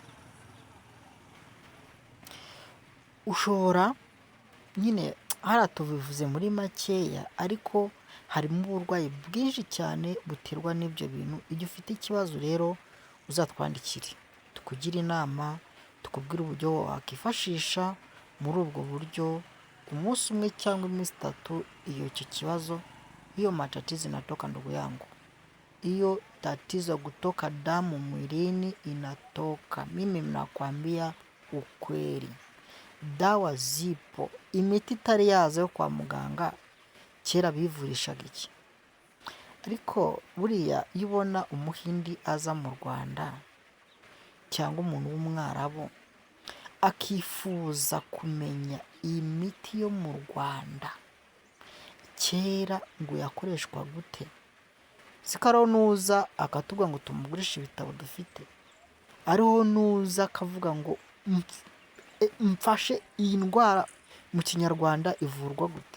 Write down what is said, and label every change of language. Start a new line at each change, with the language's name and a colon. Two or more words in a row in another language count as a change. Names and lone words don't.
Kinyarwanda: Ushobora nyine, hariya tubivuze muri makeya, ariko harimo uburwayi bwinshi cyane buterwa n'ibyo bintu. Igihe ufite ikibazo rero uzatwandikire, tukugire inama, tukubwire uburyo wakifashisha muri ubwo buryo, umunsi umwe cyangwa iminsi itatu. Iyo icyo kibazo,
Swahili: hiyo matatizo inatoka ndugu yangu, hiyo tatizo kutoka damu mwilini inatoka. Mimi nakwambia ukweli, dawa zipo.
Kinyarwanda: Imiti itari yaza yo kwa muganga kera bivurishaga iki? Ariko buriya iyo ubona umuhindi aza mu Rwanda cyangwa umuntu w'umwarabu akifuza kumenya iyi miti yo mu Rwanda kera ngo yakoreshwa gute, sikaro nuza akatubwira ngo tumugurishe ibitabo dufite, ariho nuza akavuga ngo mfashe iyi ndwara mu kinyarwanda ivurwa gute.